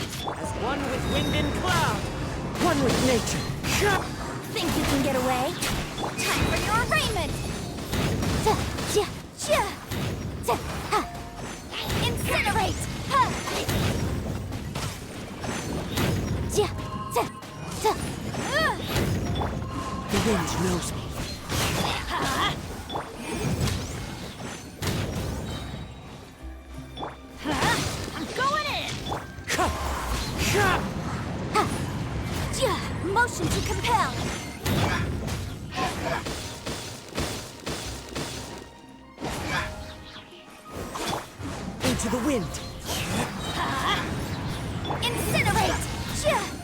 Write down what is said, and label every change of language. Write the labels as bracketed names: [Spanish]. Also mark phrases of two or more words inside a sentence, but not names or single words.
[English] As one with wind and cloud! One with nature. Think you can get away? Time for your arraignment! Ta, ja, ja. Ta, ha. Incinerate! Ha. Ja, ta, ta. The wind knows me. Ha. Ha. I'm going in! Ha. Ja, motion to compel! Into the wind. Ha. Incinerate! Ja.